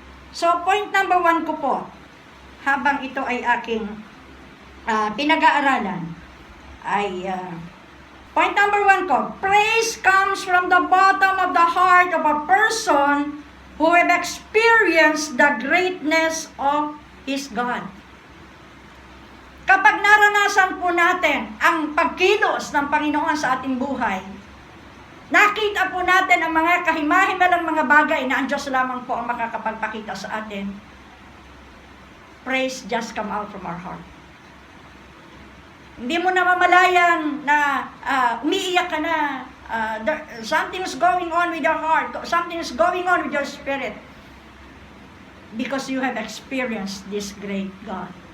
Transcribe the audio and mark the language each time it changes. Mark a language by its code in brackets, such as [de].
[en] So, point number 1 ko po, [tl] habang ito ay aking pinag-aaralan, [en] ay point number 1 ko, praise comes from the bottom of the heart of a person who have experienced the greatness of his God. [tl] Kapag naranasan po natin ang pagkilos ng Panginoon sa ating buhay, nakita po natin ang mga kahimahimalang mga bagay na ang Diyos lamang po ang makakapagpakita sa atin. [en] Praise just come out from our heart. [tl] Hindi mo namamalayan na umiiyak ka na, [en] something's going on with your heart, something's going on with your spirit, because you have experienced this great God.